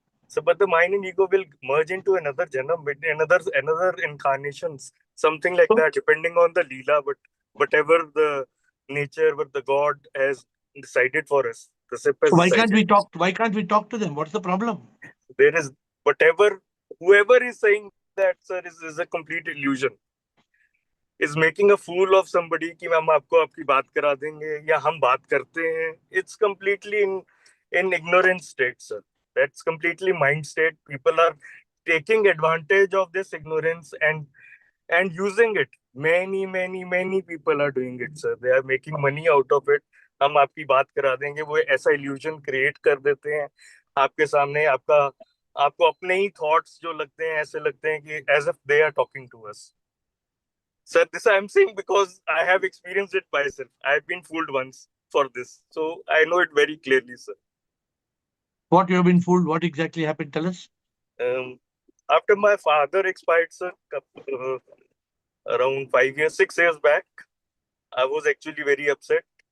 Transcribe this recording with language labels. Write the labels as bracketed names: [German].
[English] So, but the mind and ego will merge into another janam, another incarnations, something like that, depending on the leela. But whatever the nature, what the God has decided for us, the SIP has So why can't decided. we talk? Why can't we talk to them? What's the problem? There is whatever whoever is saying that, sir, is a complete illusion. Is making a fool of somebody [Hindi] कि हम आपको आपकी बात करा देंगे या हम बात करते हैं. [English] It's completely in ignorant state, sir. That's completely mind state. People are taking advantage of this ignorance and using it. Many people are doing it, sir. They are making money out of it. [Hindi] हम आपकी बात करा देंगे, वो ऐसा illusion create कर देते हैं आपके सामने. आपको अपने ही thoughts जो लगते हैं, ऐसे लगते हैं कि [English] as if they are talking to us. Sir, this I'm saying because I have experienced it myself. I've been fooled once for this. So I know it very clearly, sir. What you have been fooled? What exactly happened? Tell us. After my father expired, sir, around 5 years, 6 years back, I was actually very upset.